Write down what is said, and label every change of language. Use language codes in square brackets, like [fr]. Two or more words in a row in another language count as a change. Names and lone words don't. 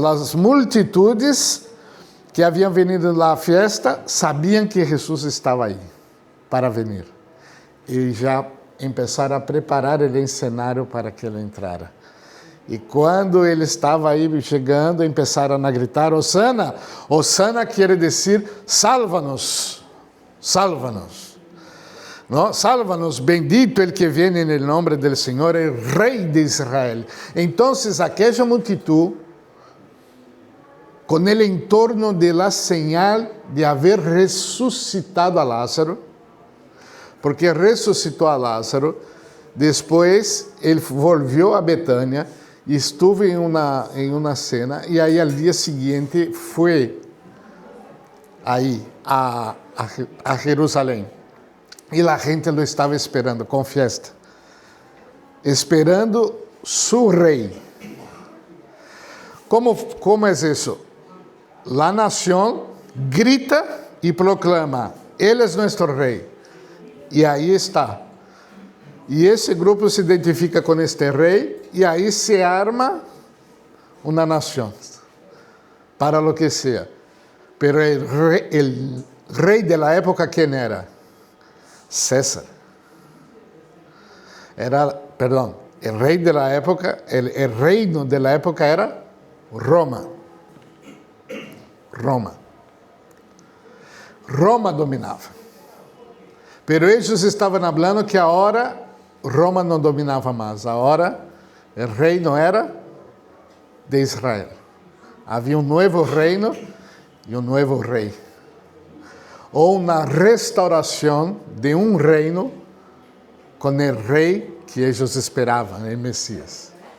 [pt] As multitudes que haviam venido lá à festa sabiam que Jesus estava aí para vir. E já começaram a preparar o cenário para que ele entrara. E quando ele estava aí chegando, começaram a gritar: Hosana! Hosana quer dizer salva-nos, salva-nos. [es] ¿No? Sálvanos, bendito el que viene en el nombre del Señor, el Rey de Israel. Entonces, aquella multitud, con el entorno de la señal de haber resucitado a Lázaro, porque resucitó a Lázaro, después él volvió a Betania y estuvo en una cena, y ahí al día siguiente fue ahí a Jerusalén. [pt] E a gente lo estava esperando com festa, esperando [es] su rei. [pt] Como é isso? A nação grita e proclama: Ele é nosso rei. E aí está. E esse grupo se identifica com este rei, e aí se arma uma nação, [es] para lo [pt] que seja. [es] Pero el rei de la época, [pt] quem era? [es] César. El rey de la época, el reino de la época era Roma. [pt] Roma dominava. Pero eles estavam falando que agora Roma não dominava mais. Agora o reino era de Israel. Havia um novo reino e um novo rei. Ou uma restauração de um reino com o rei que eles esperavam, o Messias.